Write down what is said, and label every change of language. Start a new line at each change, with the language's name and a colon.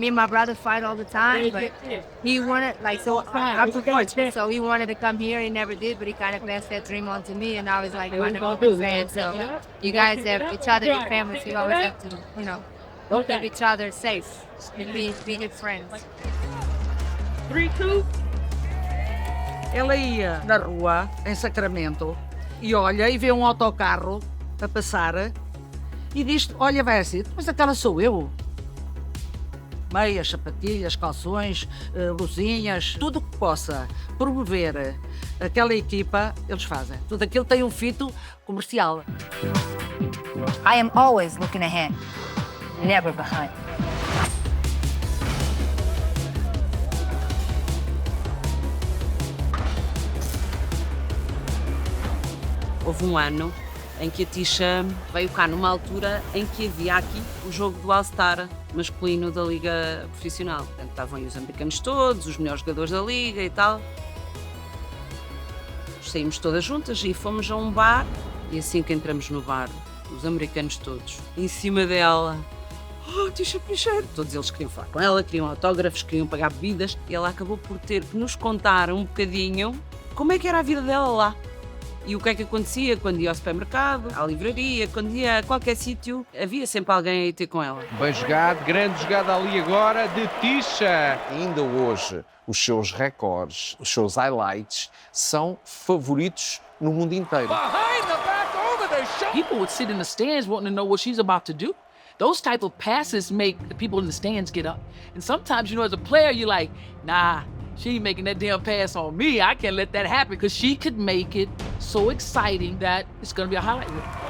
English: Me and my brother fight all the time, but he wanted, like, so I'm from Portugal, so he wanted to come here. He never did, but he kind of passed that dream on to me, and I was like, one of his fans. So you guys have each other, your families, you always have to, keep each other safe and be good friends. 3-2.
Portuguese: Ela ia na rua, em Sacramento, e olha e vê um autocarro a passar e diz, olha, vai assim, mas aquela sou eu. Meias, sapatilhas, calções, luzinhas, tudo que possa promover aquela equipa, eles fazem. Tudo aquilo tem um fito comercial.
English: I am always looking ahead, never behind.
Portuguese: Houve um ano em que a Tisha veio cá numa altura em que havia aqui o jogo do All-Star masculino da Liga Profissional. Portanto, estavam aí os americanos todos, os melhores jogadores da Liga e tal. Saímos todas juntas e fomos a um bar, e assim que entramos no bar, os americanos todos, em cima dela, Tisha Penicheiro. Todos eles queriam falar com ela, queriam autógrafos, queriam pagar bebidas, e ela acabou por ter que nos contar um bocadinho como é que era a vida dela lá. E o que é que acontecia quando ia ao supermercado, à livraria, quando ia a qualquer sítio, havia sempre alguém a ir ter com ela. Bem jogado, grande jogada ali agora de Tisha. Ainda hoje, os seus recordes, os seus highlights, são favoritos no mundo inteiro.
English: People would sit in the stands wanting to know what she's about to do. Those type of passes make the people in the stands get up. And sometimes, as a player, you're like, nah, she ain't making that damn pass on me. I can't let that happen, because she could make it so exciting that it's gonna be a highlight reel.